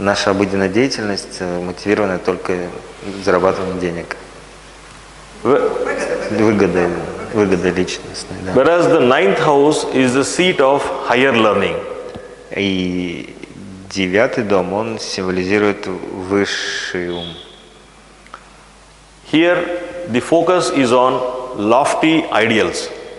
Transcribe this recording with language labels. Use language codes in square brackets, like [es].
[ru] наша обыденная деятельность мотивирована только зарабатыванием денег. Выгода личностной. Да. [en] Whereas the ninth house is the seat of higher learning. [ru] И Девятый дом, он символизирует высший ум. [en] Here the focus is on lofty ideals.